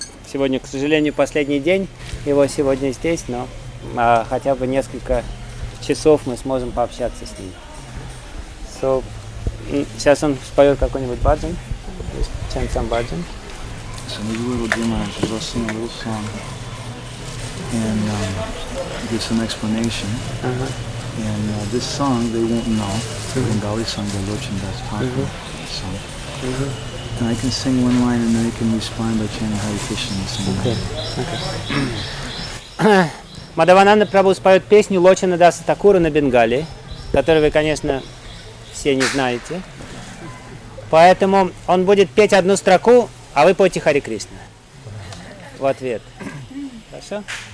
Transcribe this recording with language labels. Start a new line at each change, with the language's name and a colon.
Russian: Сегодня, к сожалению, последний день его сегодня здесь, но хотя бы несколько часов мы сможем пообщаться с ним. So, сейчас он споет какой-нибудь баджан.
English: Chant some баджан. So maybe we will do my Jasana little song and give some explanation. Uh-huh. And this song they won't know. Mm-hmm. Bengali song, the Lochandas Thakur song. Mm-hmm. And I can sing one line and then they can respond by chanting Hare Krishna and sing. Okay.
Russian: Мадхавананда Прабху споет песню Лочанадаса Такура на Бенгали, которую вы, конечно, все не знаете. Поэтому он будет петь одну строку, а вы пойте Хари Кришна в ответ. Хорошо?